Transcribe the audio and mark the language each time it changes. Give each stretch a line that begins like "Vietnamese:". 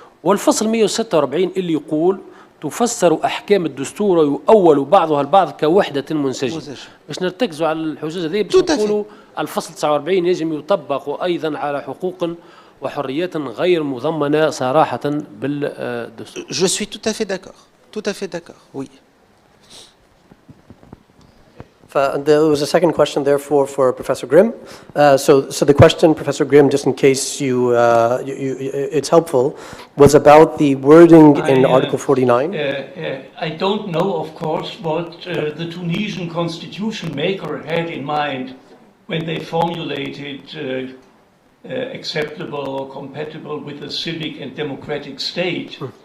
Arabic: والفصل 146 اللي يقول تفسر أحكام الدستور ويؤول بعضها البعض كوحدة منسجمة. باش نرتكزوا على الحجوز هذه باش نقولوا الفصل 49 يجب يطبق أيضا على حقوق وحريات غير مضمنة صراحة بالدستور.
French: Je suis tout à fait d'accord, oui.
English: There was a second question, therefore, for Professor Grimm. So the question, Professor Grimm, just in case it's helpful, was about the wording in Article 49. I don't know, of course, what the Tunisian Constitution maker had in mind when they formulated acceptable or compatible with a civic and democratic state.